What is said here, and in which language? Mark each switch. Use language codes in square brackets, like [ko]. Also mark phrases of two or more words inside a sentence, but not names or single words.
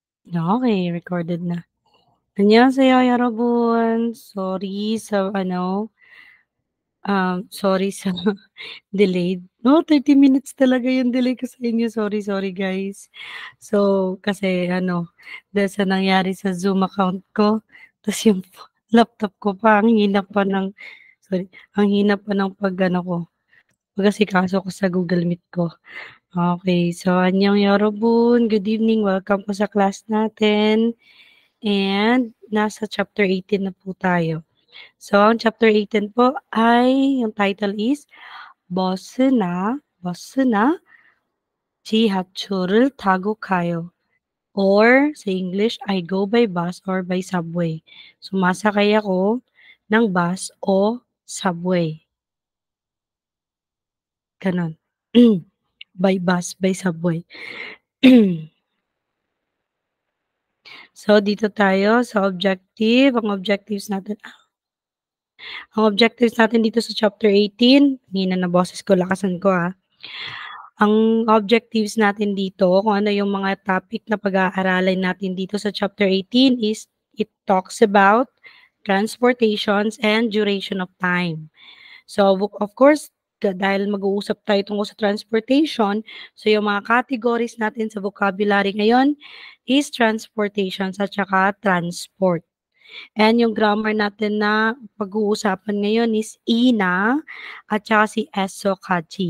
[tl] Okay, recorded na. [ko] 안녕하세요, 여러분. [tl] Sorry sa delayed. No, 30 minutes talaga yung delay ko sa inyo. [en] Sorry guys. [tl] So, kasi dahil sa nangyari sa Zoom account ko, tas yung laptop ko pa, ang hina pa ng ko, pag-asikaso ko sa Google Meet ko. [en] Okay, so [ko] 안녕 여러분, [en] good evening, welcome [tl] po sa class natin. And nasa chapter 18 na po tayo. So, ang chapter 18 po ay, yung title is, [ko] 버스나 지하철을 타고 가요. [en] Or, sa English, I go by bus or by subway. [tl] Sumasakay ako ng bus o subway. Ganon. [en] By bus, by subway. [tl] So, dito tayo sa objective. Ang objectives natin dito sa chapter 18, hina na boses ko, lakasan ko Ang objectives natin dito, kung ano yung mga topic na pag-aaralin natin dito sa chapter 18 [en] is it talks about transportations and duration of time. So, of course, [tl] dahil mag-uusap tayo tungkol sa transportation, so yung mga categories natin sa vocabulary ngayon [en] is transportations [tl] at saka transport. And yung grammar natin na pag-uusapan ngayon is ina at saka si esokachi.